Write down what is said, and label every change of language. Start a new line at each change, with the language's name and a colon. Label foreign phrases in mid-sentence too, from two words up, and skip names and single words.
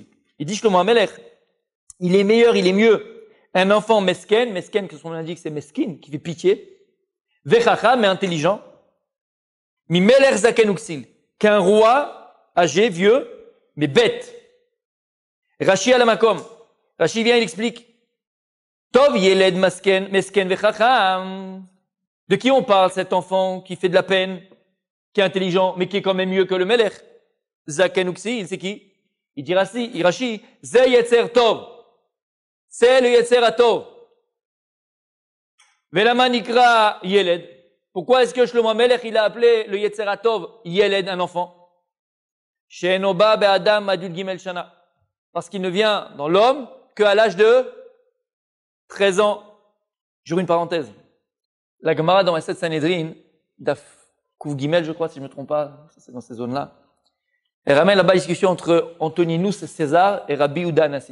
French: Il dit Shlomo HaMelech, il est meilleur, il est mieux. Un enfant mesken, que son nom indique, c'est meskin, qui fait pitié. Vechacham, mais intelligent.
Hebrew: ממלך זקן וכסיל.
French: Qu'un roi âgé, vieux, mais bête.
Hebrew: רש"י על המקום.
French: Rashi vient, il explique.
Hebrew: טוב ילד מסכן וחכם.
French: De qui on parle, cet enfant qui fait de la peine, qui est intelligent, mais qui est quand même mieux que le Melech?
Hebrew: זקן וכסיל,
French: c'est qui? Il dit Rashi,
Hebrew: זה יצר טוב.
French: C'est le
Hebrew: יצר הטוב. ולמה נקרא ילד.
French: Pourquoi est-ce que Shlomo HaMelech, il a appelé le
Hebrew: יצר הטוב ילד,
French: un enfant?
Hebrew: שאינו בא באדם אדול ג' שנה.
French: Parce qu'il ne vient dans l'homme qu'à l'âge de 13 ans. J'ouvre une parenthèse. La Gemara dans Maset Sanhedrin,
Hebrew: דף ק"ג,
French: je crois, si je ne me trompe pas, c'est dans ces zones-là. Elle ramène là-bas la discussion entre Antoninus César et Rabbi Yehuda Hanassi.